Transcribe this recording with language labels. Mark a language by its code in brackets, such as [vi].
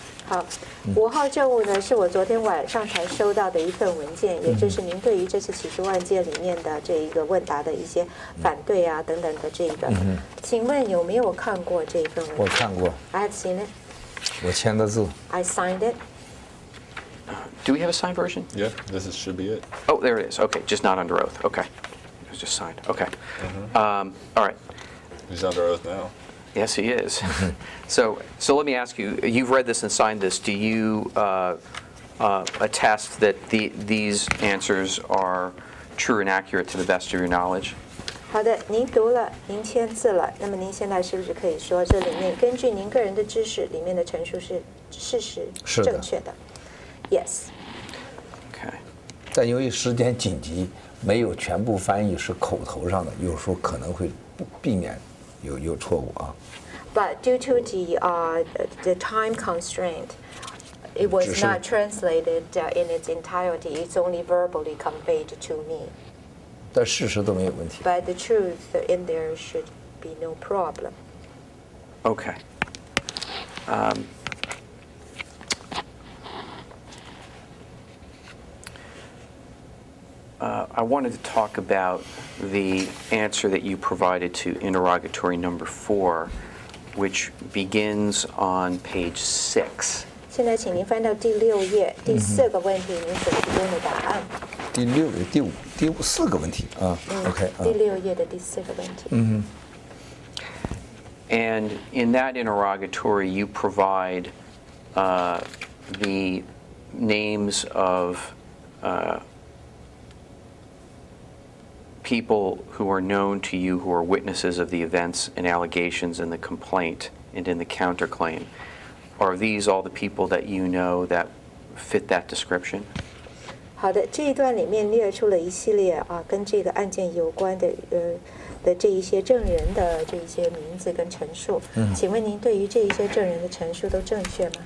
[zh] 好，5号证物呢是我昨天晚上才收到的一份文件，也就是您对于这次起诉案件里面的这一个问答的一些反对啊等等的这个，请问有没有看过这一份文件？我看过， [en] I have seen it. [zh] 我签的字。 [en] I signed it. Do we have a signed version? Yeah, should be it. Oh, there it is. Okay, just not under oath. Okay. It was just signed. Okay. All right. He's under oath now. Yes, he is. So let me ask you, you've read this and signed this. Do you attest that these answers are true and accurate to the best of your knowledge? [zh] 好的，您读了，您签字了，那么您现在是不是可以说，这里面根据您个人的知识，里面的陈述是事实是的正确的 ？ [en] Yes. Okay. [zh] 但由于时间紧急，没有全部翻译，是口头上的，有时候可能会避免有错误啊。 [en] But due to the time constraint, it was [zh] 只是 [en] not translated in its entirety. It's only verbally conveyed to me. [zh] 但事实都没有问题。 [en] But the truth in there should be no problem. Okay. I wanted to talk about the answer that you provided to interrogatory number 4, which begins on page 6. [zh] 现在请您翻到第6页，第4个问题，您所提供的答案。第6、第5、第4个问题啊。OK 啊。第6页的第4个问题。 [en] And in that interrogatory, you provide the names of people who are known to you who are witnesses of the events and allegations in the complaint and in the counterclaim. Are these all the people that you know that fit that description? [zh] 好的，这一段里面列出了一系列跟这个案件有关的这一些证人的这一些名字跟陈述。请问您对于这一些证人的陈述都正确吗？